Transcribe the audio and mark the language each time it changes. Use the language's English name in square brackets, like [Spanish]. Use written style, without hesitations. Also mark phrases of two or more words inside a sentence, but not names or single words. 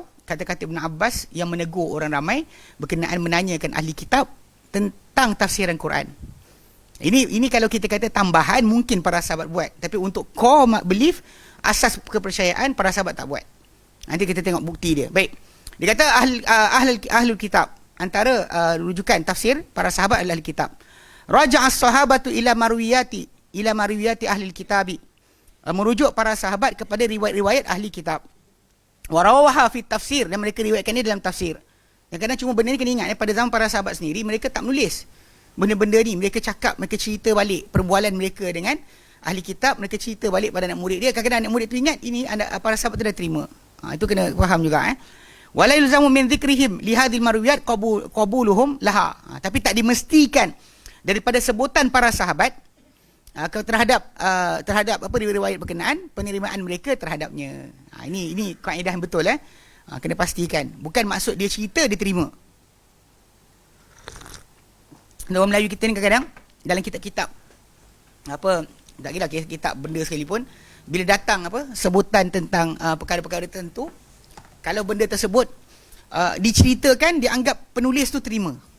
[Malay] Kata-kata Ibn Abbas yang menegur orang ramai berkenaan menanyakan ahli kitab tentang tafsiran Quran. Ini kalau kita kata tambahan, mungkin para sahabat buat. Tapi untuk [English] core belief, [Malay] asas kepercayaan, para sahabat tak buat. Nanti kita tengok bukti dia. Baik. Dia kata [Arabic] أهل الكتاب. [Malay] Antara rujukan tafsir para sahabat adalah ahli kitab. [Arabic] رجع الصحابة إلى مرويات أهل الكتاب. [Malay] Merujuk para sahabat kepada riwayat-riwayat ahli kitab. [Arabic] ورووها في التفسير. [Malay] Dan mereka riwayatkan ini dalam tafsir. Dan kadang cuma benda ni kena ingat, pada zaman para sahabat sendiri, mereka tak menulis benda-benda ni. Mereka cakap, mereka cerita balik perbualan mereka dengan ahli kitab. Mereka cerita balik pada anak murid dia. Kadang-kadang anak murid tu ingat, ini para sahabat tu dah terima. Itu kena faham juga. [Arabic] ولا يلزم من ذكرهم لهذه المرويات قبولهم لها. [Malay] Tapi tak dimestikan daripada sebutan para sahabat terhadap riwayat berkenaan, penerimaan mereka terhadapnya. Ini kaedah yang betul. Kena pastikan. Bukan maksud dia cerita, dia terima. Orang Melayu kita ni kadang-kadang dalam kitab-kitab tak kira kitab benda sekalipun, bila datang sebutan tentang perkara-perkara tertentu, kalau benda tersebut diceritakan, dia anggap penulis tu terima.